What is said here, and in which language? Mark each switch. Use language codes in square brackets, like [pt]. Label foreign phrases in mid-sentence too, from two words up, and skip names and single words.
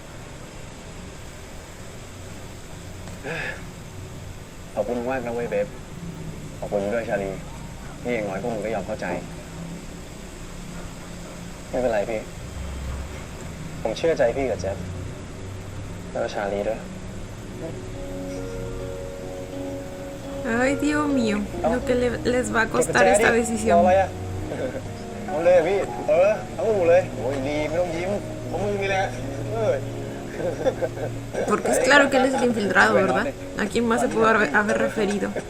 [th] ขอบคุณมากนะเว้ยเบฟขอบคุณด้วยชาลีนี่อย่างน้อยพวกมึงก็ยอมเข้าใจ ไม่เป็นไรพี่ ผมเชื่อใจพี่กับแจ๊บแล้วก็ชาลีด้วย [es] Ay, Dios mío, lo que les va a [th] เก็บประ [es] costar [th] แจดิ [es] esta [th] รออะไร [es] decisión. [th] อ่ะ เอาเลยพี่ เอาอู่เลย โอ้ยดีไม่ต้องยิ้มเพราะมึงนี่แหละ [es] Porque es claro que él es el infiltrado, ¿verdad? ¿A quién más se pudo haber referido?